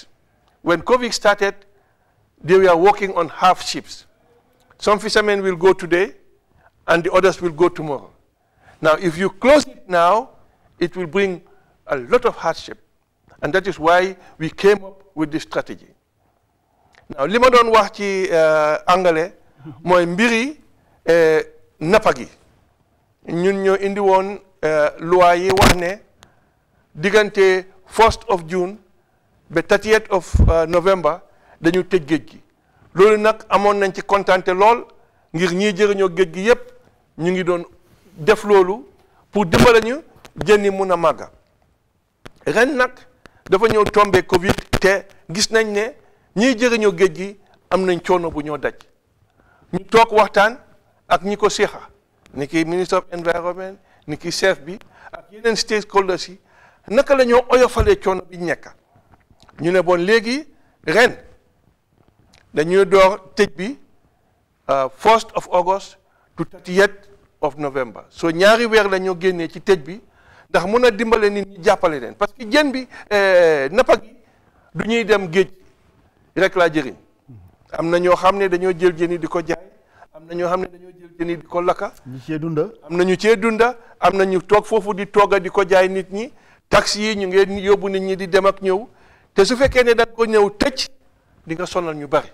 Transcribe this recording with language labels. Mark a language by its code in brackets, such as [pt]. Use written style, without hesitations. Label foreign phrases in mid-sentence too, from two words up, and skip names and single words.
[en] When COVID started, they were working on half shifts. Some fishermen will go today, and the others will go tomorrow. Now, if you close it now, it will bring a lot of hardship. And that is why we came up with this strategy. Now, [wo] li ma doon wax ci angale mooy mbiri nappa gi ñun ñoo indi woon loi yi wax ne diggante [en] 1st of June [wo] ba [en] 30th of November [wo] dañu tëj géej gi. Loolu nag amoon nañ ci kontante lool ngir ñii jëriñoo géej gi yépp ñu ngi doon def loolu pour dimbale ñu jën yi mun a màgga. Ren nag dafa ñëw tombé Covid te gis nañ ne ñiy jëriñoo géej gi am nañ coono bu ñoo daj ñu toog waxtaan ak ñi ko seexa ni ki ministre [en] of environment [wo] ni ki chef bi ak yeneen stakeholders yi naka la ñoo oyofalee coono bi nekk ñu ne bon léegi ren dañuy door tëj bi [en] 1st of August to 30th of November [wo] so ñaari weer la ñoo génnee ci tëj bi ndax mun a dimbale nit ñi jàppale leen parce que jën bi nappa gi du ñuy dem géej rek laa jëriñ am na ñoo xam ne dañoo jël jën yi di ko jaay am na ñoo xam ne dañoo jël jën yi di ko lakka ñu cee dunda am na ñu cee dunda am na ñu toog foofu di tooga di ko jaay nit ñi taxi yi ñu ngeen yóbbu nit ñi di dem ak ñëw te su fekkee ne da ko ñëw tëj di nga sonal ñu bari.